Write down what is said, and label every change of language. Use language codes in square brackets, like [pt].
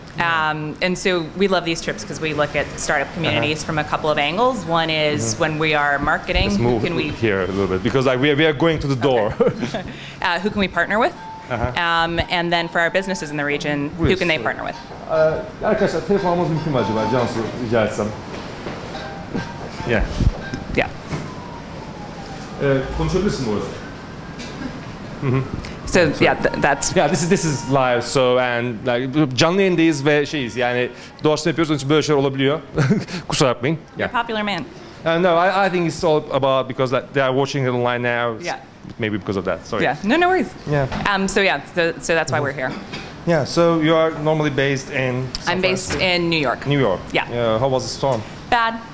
[en] And so we love these trips because we look at startup communities from a couple of angles. One is when we are marketing, Let's move here a little bit because we are going to the door. Who can we partner with? And then for our businesses in the region, who can they partner with? [tr] Arkadaşlar telefonumuz mümkün mü acaba? Cansu rica etsem. [en] Yeah. Yeah. [tr] Konuşabilirsin bu arada. [en] So yeah, that's Yeah, this is live, so and like [tr] canlı yayındayız ve şeyiz yani doğaçlama yapıyoruz, onun için böyle şeyler olabiliyor. Kusura bakmayın. [en] you're a popular man. No, I think it's all about because they are watching it online now. Yeah. Maybe because of that. Sorry. Yeah. No worries. Yeah. So that's why we're here. Yeah. So you are normally based in. I'm based in New York. New York. Yeah. How was the storm? Bad.